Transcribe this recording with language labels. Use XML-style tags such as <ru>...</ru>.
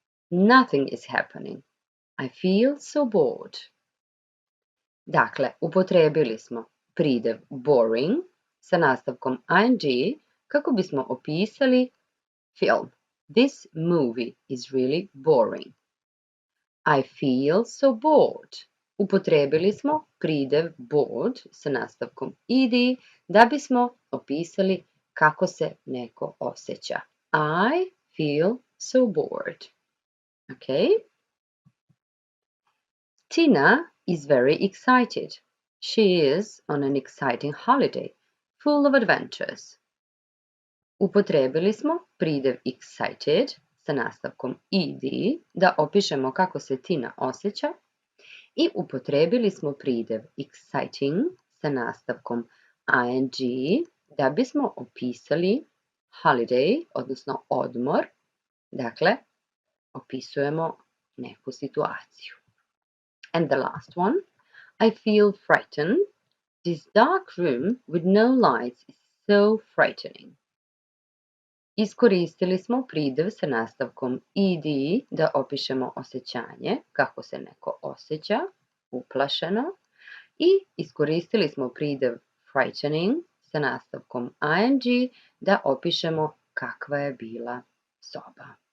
<en>Nothing is happening. I feel so bored.</en> <sr>Dakle, upotrebili smo pridev boring sa nastavkom ing kako bismo opisali film.</sr> <en>This movie is really boring. I feel so bored.</en> <sr>Upotrebili smo pridev bored sa nastavkom ed da bismo opisali kako se neko osjeća.</sr> <en>I feel so bored. Okay? Tina is very excited. She is on an exciting holiday, full of adventures.</en> <sr>Upotrebili smo pridev excited sa nastavkom ed da opišemo kako se Tina osjeća i upotrebili smo pridev exciting sa nastavkom ing da bismo opisali holiday, odnosno odmor. Dakle, opisujemo neku situaciju.</sr> <en>And the last one, I feel frightened. This dark room with no lights is so frightening.</en> <sr>Iskoristili smo pridev sa nastavkom ed da opišemo osjećanje, kako se neko osjeća, uplašeno, i iskoristili smo pridev frightening sa nastavkom ing da opišemo kakva je bila soba.</sr>